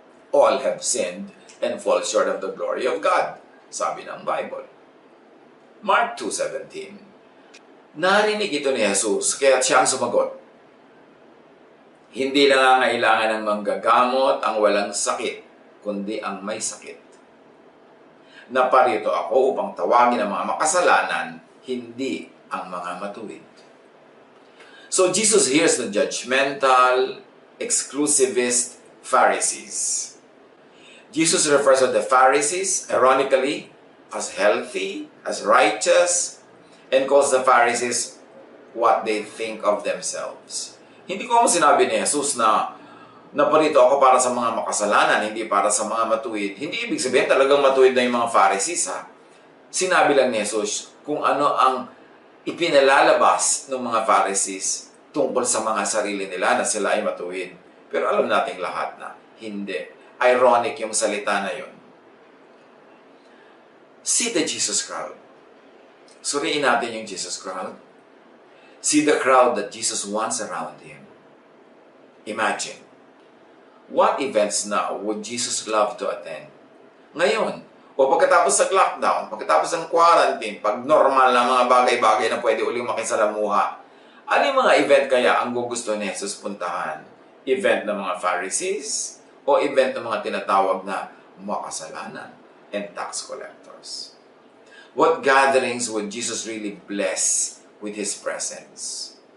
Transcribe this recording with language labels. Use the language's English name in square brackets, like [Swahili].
[English] All have sinned and fall short of the glory of God, [Filipino] sabi ng Bible. [English] Mark 2:17. [Filipino] Narinig ito ni Jesus, kaya siya ang sumagot. Hindi nangangailangan ng manggagamot ang walang sakit, kundi ang may sakit. Naparito ako upang tawagin ang mga makasalanan, hindi ang mga matuwid. [English] So Jesus hears the judgmental, exclusivist Pharisees. Jesus refers to the Pharisees, ironically, as healthy, as righteous, and calls the Pharisees what they think of themselves. [Filipino] Hindi ko sinabi ni Jesus na naparito ako para sa mga makasalanan, hindi para sa mga matuwid. Hindi ibig sabihin talagang matuwid na yung mga Pharisees, ha? Sinabi lang ni Jesus kung ano ang ipinalalabas ng mga Pharisees tungkol sa mga sarili nila na sila ay matuwid. Pero alam nating lahat na hindi. Ironic yung salita na yun. [English] See the Jesus crowd. [Filipino] Suriin natin yung Jesus crowd. [English] See the crowd that Jesus wants around Him. Imagine, what events now would Jesus love to attend? [Filipino] Ngayon, o pagkatapos ng lockdown, pagkatapos ng quarantine, pag normal na mga bagay-bagay na pwede uling makisalamuha, ano yung mga event kaya ang gugusto ni Jesus puntahan? Event ng mga Pharisees o event ng mga tinatawag na makasalanan [English] and tax collectors? What gatherings would Jesus really bless with His presence?